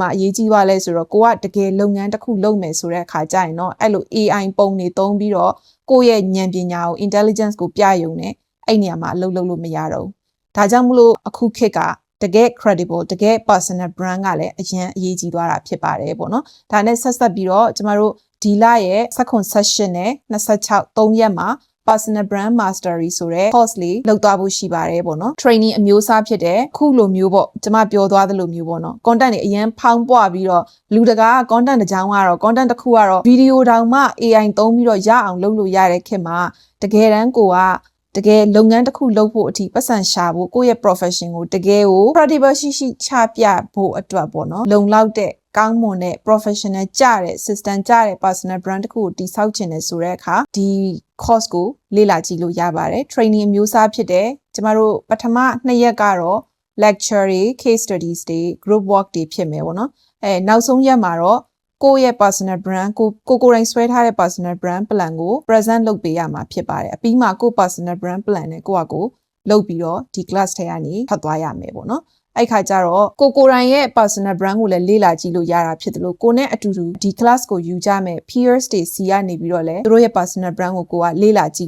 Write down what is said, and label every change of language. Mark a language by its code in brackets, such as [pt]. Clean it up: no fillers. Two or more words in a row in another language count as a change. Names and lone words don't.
[my] မှာအရေးကြီးပါလဲဆိုတော့ကိုကတကယ်လုပ်ငန်းတစ်ခုလုပ်မယ်ဆိုတဲ့အခါကျရင်တော့အဲ့လို AI ပုံတွေသုံးပြီးတော့ကိုယ့်ရဲ့ဉာဏ်ပညာကို intelligence ကိုပြရုံနဲ့အဲ့နေရာမှာအလုပ်လုပ်လို့မရတော့ဘူးဒါကြောင့်မလို့အခုခေတ်ကတကယ် credible တကယ် [en] personal brand [my] ကလည်းအရင်အရေးကြီးသွားတာဖြစ်ပါတယ်ပေါ့နော်ဒါနဲ့ဆက်ဆက်ပြီးတော့ကျမတို့ဒီလရဲ့16 session နဲ့26 3ရက်မှာ [en] personal brand mastery [my] ဆိုတဲ့ course လေးလုပ်သွားဖို့ရှိ ပါတယ်ပေါ့နော် training အမျိုးအစားဖြစ်တဲ့ခုလိုမျိုးပေါ့ကျမပြောသွားသလိုမျိုးပေါ့နော် content တွေအရင်ဖောင်းပွားပြီးတော့လူတကာ content တစ်ကြောင်းကတော့ content တစ်ခုကတော့ video တောင်မှ AI သုံးပြီးတော့ရအောင်လုပ်လို့ရတဲ့ခေတ်မှာတကယ်တမ်းကိုကတကယ်လုပ်ငန်းတစ်ခုလုပ်ဖို့အထိပတ်စံရှာဖို့ကိုယ့်ရဲ့ profession ကိုတကယ်ကို credible ရှိချပြဖို့အတွက်ပေါ့နော်လုံလောက်တဲ့ကောင်းမွန်တဲ့ professional ကြတဲ့ system ကြတဲ့ [en] personal brand [my] တစ်ခုကိုတ ည်ဆောက်ခြင်းနဲ့ဆိုတဲ့အခါဒီ course ကိုလေ့လာကြည့်လို့ရပါတယ် training အမျိုးအစားဖြစ်တယ်ကျမတို့ပထမ2ရက်ကတော့ lecture တွေ [en] case studies [my] တွေ [en] group work [my] တွေဖြစ်မယ်ပေါ့နော်နောက်ဆုံးရက်မှာတော့ကိုယ့်ရဲ့ [en] personal brand [my] ကိုယ်တိုင်ဆွဲထားတဲ့ [en] personal brand plan [my] ကို present လုပ်ပေးရမှာဖြစ်ပါတယ်အပြီးမှာကိုယ့် [en] personal brand plan [my] နဲ့ကိုယ့်အကို လုပ်ပြီးတော့ဒီ class ထဲကနေဖတ်သွားရမယ်ပေါ့နော်အဲ့ခါကျတော့ကိုယ်တိုင်ရဲ့ [en] personal brand [my] ကိုလည်းလေ့လာကြည့်လို့ရတာဖြစ်တယ်လို့ကိုနဲ့အတူတူဒီ class ကိုယူကြမယ် peers တွေစီကနေပြီးတော့လည်းသူတို့ရဲ့ [en] personal brand [my] ကိုကိုကလေ့လာကြည့်